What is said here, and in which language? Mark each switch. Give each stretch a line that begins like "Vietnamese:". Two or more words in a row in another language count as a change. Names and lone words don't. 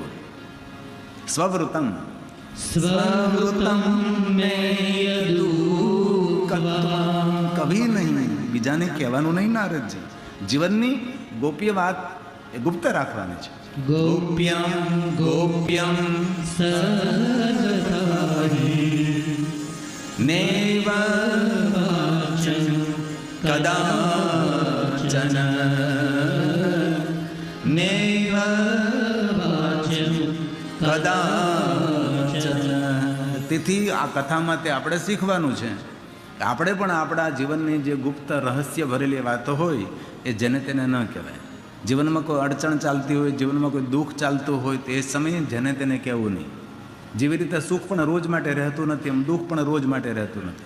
Gujarati: સ્વવૃતમ
Hindi: कभी नहीं,
Gujarati: બીજાને કહેવાનું નહીં. નારદજી, જીવનની ગોપ્ય વાત એ ગુપ્ત રાખવાની છે.
Sanskrit: गोप्यम गोप्यम नैव कदाचन नैव कदाचन.
Gujarati: તેથી આ કથામાં તે આપણે શીખવાનું છે. આપણે પણ આપણા જીવનની જે ગુપ્ત રહસ્ય ભરેલી વાતો હોય એ જેને તેને ન કહેવાય. જીવનમાં કોઈ અડચણ ચાલતી હોય, જીવનમાં કોઈ દુઃખ ચાલતું હોય તો એ સમયે જેને તેને કહેવું નહીં. જેવી રીતે સુખ પણ રોજ માટે રહેતું નથી, એમ દુઃખ પણ રોજ માટે રહેતું નથી.